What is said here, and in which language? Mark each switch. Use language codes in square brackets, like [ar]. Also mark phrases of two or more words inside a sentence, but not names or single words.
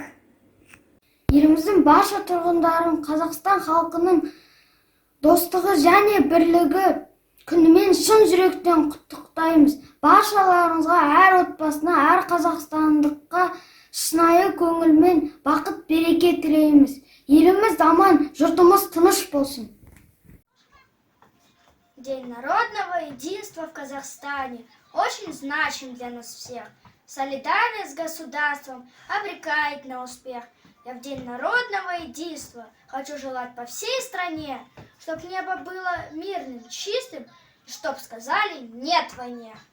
[kk] Еліміздің барша тұрғындарын Қазақстан халқының достығы және бірлігі күнімен шын жүректен құттықтаймыз. Баршаларыңызға, әр отбасына, әр қазақстандыққа шынайы көңілмен бақыт береке тілейміз. Еліміз аман, жұртымыз тыныш болсын. [ru] День народного единства в Казахстане очень значим для нас всех. Солидарность с государством обрекает на успех. Я в День народного единства хочу желать по всей стране, чтобы небо было мирным, чистым, и чтоб сказали «нет» войне.